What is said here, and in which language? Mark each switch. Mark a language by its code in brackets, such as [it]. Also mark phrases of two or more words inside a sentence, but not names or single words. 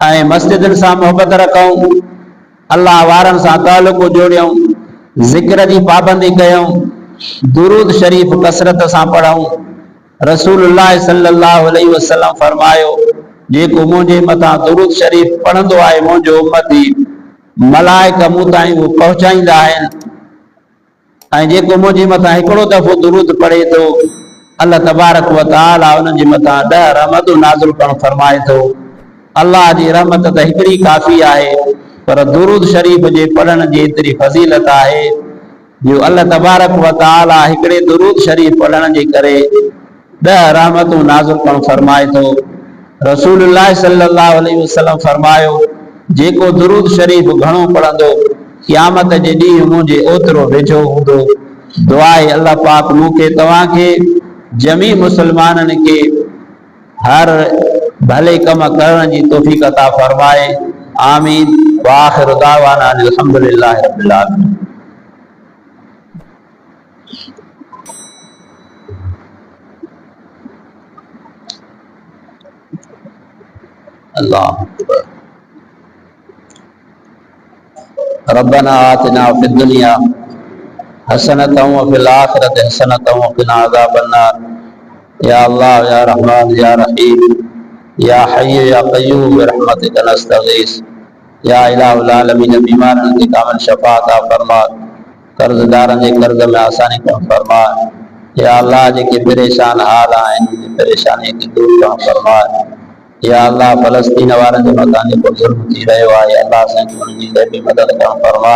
[sd] ऐं मस्जिदुनि सां मोहबत रखूं, अल्लाह वारनि सां तालुक़ जोड़ियूं, ज़िक्र जी पाबंदी कयूं, दुरूद शरीफ़ कसरत सां पढ़ूं। रसूलुल्लाह [ar] صلى الله عليه وسلم [sd] फरमायो, जेको मुंहिंजे मथां दुरूद शरीफ़ पढ़ंदो आहे, मुंहिंजो उम्मती, मलाइका मूं ताईं उहो पहुचाईंदा आहिनि। ऐं जेको मुंहिंजे मथां हिकिड़ो दफ़ो दुरूद पढ़े थो, अल्लाह [ar] تبارك وتعالى [sd] उन्हनि जे मथां 10 रहमतूं नाज़िल करणु फरमाए थो। अल्लाह जी रहमत त हिकिड़ी काफ़ी आहे, पर दुरूद शरीफ़ जे पढ़ण जी एतिरी फज़ीलत आहे जो अल्लाह [ar] تبارك وتعالى [sd] हिकिड़े दुरूद शरीफ़ पढ़ण जे करे 10 रहमतूं नाज़िल करणु फरमाए थो। रसूलुल्लाह [ar] صلى الله عليه وسلم [sd] फरमायो, जेको दुरूद शरीफ़ घणो पढ़ंदो, क़यामत जे ॾींहुं मुंहिंजे ओतिरो वेझो हूंदो। दुआ आहे अल्लाह पाक मूंखे तव्हांखे जमी मुसलमाननि खे हर भले कम करण जी तौफ़ीक़ अता फरमाए। आमीन। [ar] وآخر دعوانا الحمد لله رب العالمين. الله أكبر. ربنا آتنا في الدنيا حسنة وفي الآخرة حسنة وقنا عذاب النار. يا الله يا رحمن يا رحيم يا حي يا قيوم برحمتك نستغيث. يا إله العالمين, [sd] बीमारनि खे कामिल शफ़ा अता फरमा, कर्ज़दारनि जे कर्ज़ में आसानी करणु फरमा। या अल्लाह जेके परेशान हाल आहिनि, परेशानी खे दूर करणु फरमा। या अल्लाह फ़लस्तीन वारनि जे मथां जेको ज़ुल्म थी रहियो आहे, अल्लाह साईं उन्हनि जी गैबी मदद करणु फरमा।